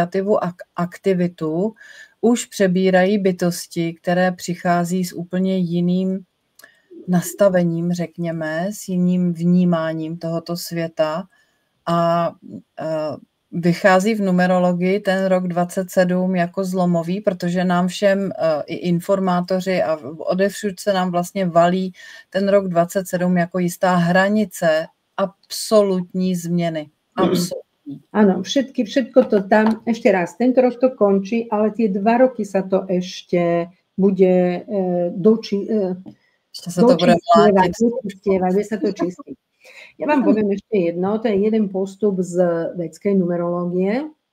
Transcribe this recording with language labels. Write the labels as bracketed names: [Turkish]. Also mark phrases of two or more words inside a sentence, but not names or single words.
[Czech] a aktivitu už přebírají bytosti, které přichází s úplně jiným nastavením, řekněme, s jiným vnímáním tohoto světa a vychází v numerologii ten rok 27 jako zlomový, protože nám všem i informátoři a odevšud se nám vlastně valí ten rok 27 jako jistá hranice absolutní změny. Absolutní. [Slovak] Áno, všetko to tam, ešte raz, tento rok to končí, ale tie 2 roky sa to ešte bude bude sa to čistiť. Ja vám poviem ešte jedno, to je jeden postup z védskej numerológie.